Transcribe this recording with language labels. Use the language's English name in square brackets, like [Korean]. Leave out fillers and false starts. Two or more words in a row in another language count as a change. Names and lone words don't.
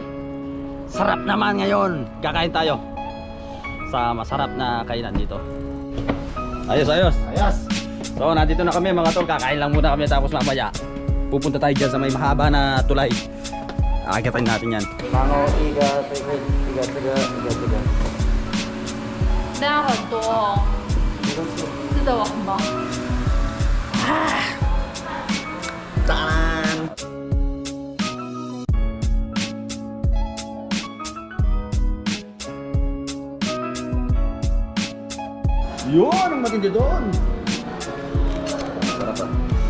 [Filipino] Sarap naman ngayon. Kakain tayo sa masarap na kainan dito. Ayos, ayos. Ayos. So, nandito na kami, mga tol. Kakain lang muna kami, tapos mamaya pupunta tayo dyan sa may mahaba na tulay. Akitin natin yan. Mango, iga. [Chinese] 那很多哦，吃得完吗？ [Filipino] Taran! Yun ang matindi doon. Sarap ah.